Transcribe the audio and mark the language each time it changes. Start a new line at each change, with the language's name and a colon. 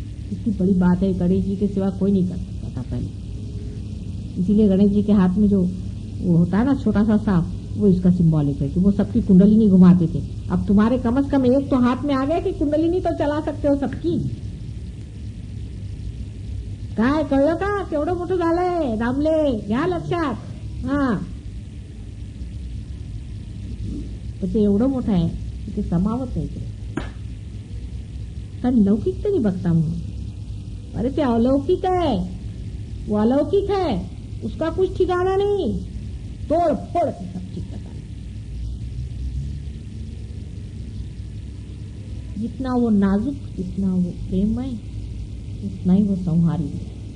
Hindi: इतनी बड़ी बात है, गणेश जी के सिवा कोई नहीं कर सकता था पहले। इसीलिए गणेश जी के हाथ में जो वो होता है ना छोटा सा सांप, वो इसका सिंबॉलिक है कि वो सबकी कुंडलिनी घुमाते थे। अब तुम्हारे कम से कम एक तो हाथ में आ गया कि कुंडलिनी तो चला सकते हो सबकी।
Marathi: काय कळलं का केवढं मोठं झालंय दामले, घ्या लक्षात। हा पण ते एवढं मोठं आहे की ते समावत नाही ते, कारण लौकिक तरी बघता म्हणून।
Hindi: अरे ते अलौकिक है, वो अलौकिक है, उसका कुछ ठिकाना नहीं, तोड़ फोड़ के सब चीज बता। जितना वो नाजुक, जितना वो प्रेममय, उतना ही वो संहारी है।